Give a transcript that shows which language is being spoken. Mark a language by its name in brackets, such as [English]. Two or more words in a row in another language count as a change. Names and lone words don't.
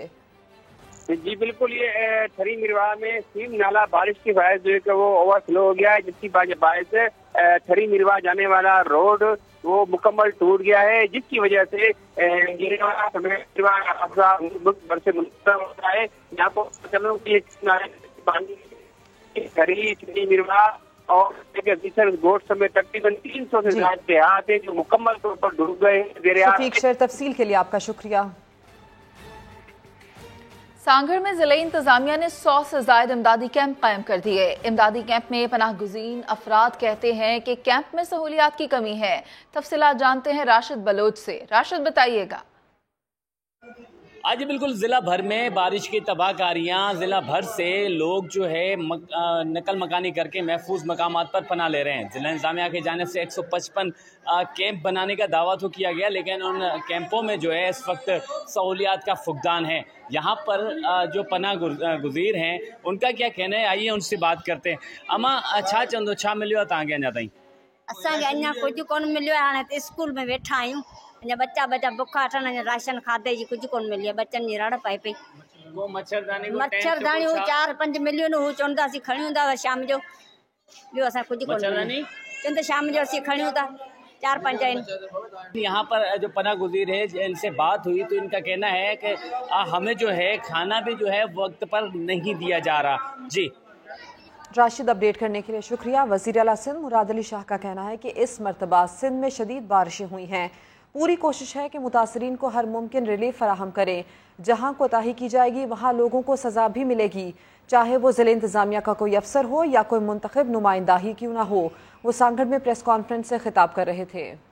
[Urdu] جی بالکل, یہ ٹھری میروا میں سیم نالا بارش کی باعث جو ہے کہ وہ اوور فلو ہو گیا ہے, جس کی باعث ٹھری میروا جانے والا روڈ وہ مکمل ٹوٹ گیا ہے, جس کی وجہ سے ملک بھر سے منقطع ہوتا ہے. یہاں کو چلوں کی ٹھری میروا اور گوٹ سمیت تقریباً 300 سے زیادہ دیہات ہیں جو مکمل طور پر ڈوب گئے ہیں. شفیق شر تفصیل کے لیے آپ کا شکریہ. سانگھڑ میں ضلعے انتظامیہ نے 100 سے زیادہ امدادی کیمپ قائم کر دیے. امدادی کیمپ میں پناہ گزیں افراد کہتے ہیں کہ کیمپ میں سہولیات کی کمی ہے. تفصیلات جانتے ہیں راشد بلوچ سے. راشد، بتائیے گا. آج بالکل ضلع بھر میں بارش کی تباہ کاریاں، ضلع بھر سے لوگ جو ہے نقل مکانی کر کے محفوظ مقامات پر پناہ لے رہے ہیں. ضلع انتظامیہ کی جانب سے 155 کیمپ بنانے کا دعویٰ تو کیا گیا، لیکن ان کیمپوں میں جو ہے اس وقت سہولیات کا فقدان ہے. یہاں پر جو پناہ گزیں ہیں ان کا کیا کہنا ہے، آئیے ان سے بات کرتے ہیں. [Sindhi] अमा छा चंदो छा मिलियो तव्हांखे अञा ताईं? असांखे अञा कुझु कोन मिलियो आहे। हाणे त स्कूल में वेठा आहियूं, अञा बच्चा बुखा अथनि, राशन खाधे जी कुझु कोन मिली आहे। बच्चनि जी रड़ पए पई। मच्छरदानी 4-5 मिलियूं हू चवंदासीं खणी हूंदा शाम जो, ॿियो असां कुझु कोन चवंदा शाम जो असीं खणी हूंदा 4-5 आहिनि। [Urdu] یہاں پر جو پناہ گزیں ہے ان سے بات ہوئی تو ان کا کہنا ہے کہ ہمیں جو ہے کھانا بھی جو ہے وقت پر نہیں دیا جا رہا. जी راشد، اپڈیٹ کرنے کے لیے شکریہ. وزیر اعلیٰ سندھ مراد علی شاہ کا کہنا ہے کہ اس مرتبہ سندھ میں شدید بارشیں ہوئی ہیں. پوری کوشش ہے کہ متاثرین کو ہر ممکن ریلیف فراہم کریں. جہاں کوتاہی کی جائے گی وہاں لوگوں کو سزا بھی ملے گی، چاہے وہ ضلعے انتظامیہ کا کوئی افسر ہو یا کوئی منتخب نمائندہ ہی کیوں نہ ہو. وہ سانگھڑ میں پریس کانفرنس سے خطاب کر رہے تھے.